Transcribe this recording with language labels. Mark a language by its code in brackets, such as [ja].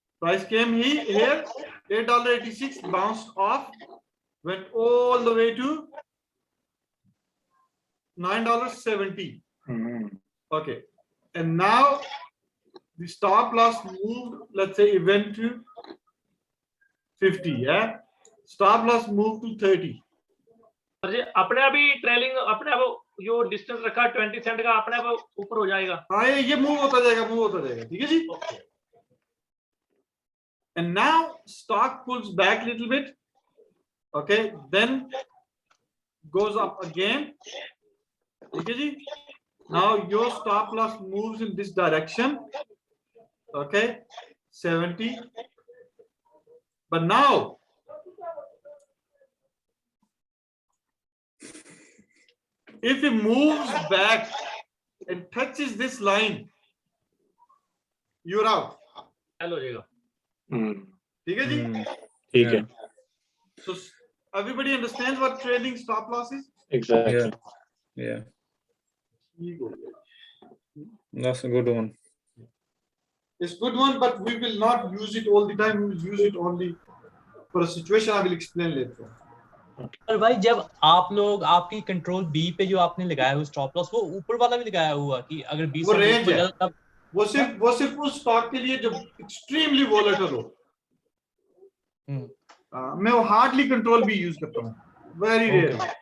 [en] Price came here, $8.86, bounced off, went all the way to $9.70. Okay, and now the stop loss moved, let's say it went to 50, yeah, stop loss moved to 30. [hi] और ये अपने आप ही trailing अपने आप जो distance रखा 20 Saint का अपने आप ऊपर हो जाएगा। हाँ, ये मूव होता जाएगा, ठीक है जी। [en] And now stock pulls back a little bit, okay, then goes up again, [hi] ठीक है जी। [en] Now your stop loss moves in this direction, okay, 70, but now if it moves back and touches this line, you're out. [hi] Cell हो जाएगा। ठीक है जी। ठीक है। [en] So everybody understands what trailing stop loss is? Exactly. Yeah. That's a good one. It's a good one, but we will not use it all the time. We will use it only for a situation I will explain later. [hi] और भाई जब आप लोग आपकी control B पे जो आपने लगाया हुआ स्टॉप लॉस वो ऊपर वाला भी लगाया हुआ कि अगर 20 वो से रेंज ऊपर है, जाए तब वो सिर्फ उस स्टॉक के लिए जो एक्सट्रीमली वोलेटाइल हो। मैं वो हार्डली कंट्रोल भी यूज करता हूँ, [en] Very rare.